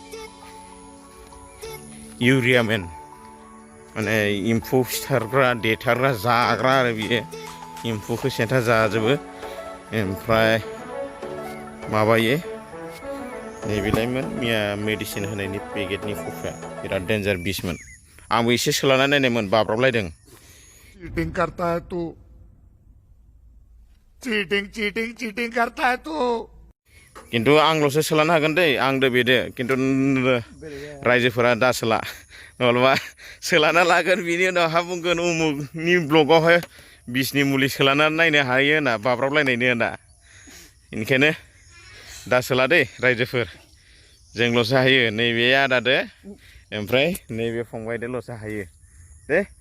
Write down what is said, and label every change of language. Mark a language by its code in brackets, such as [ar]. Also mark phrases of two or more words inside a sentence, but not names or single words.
[brx] इउरिया मेन माने एम्फौ सिथारग्रा देथारग्रा जाग्रा आरो बियो एम्फौखौ सेन्था जाजोबो ओमफ्राय माबायो नैबेलायमोन मिया मेडिसिन होनायनि पेकेटनि कफिया बिराद डेन्जार बिसमोन आंबो एसे सोलाना नायनायमोन बाब्राबलायदों [hi] चीटिंग करता है तू चीटिंग करता है तू [brx] किन्तु आंल'सो सोलानो हागोन दै आंदो बेदो किन्तु रायजोफोरा दा सोला नङाबा सोलाना लागोन बिनि उनाव हा बुंगोन उमुगनि ब्लगावहाय बिसनि मुलि सोलाना नायनो हायो होनना बाब्राबलायनायनो होनना बेनिखायनो दा सोला दै रायजोफोर जोंल'सो हायो नैबे आदादो ओमफ्राय नैबे फंबायदोल'सो हायो दे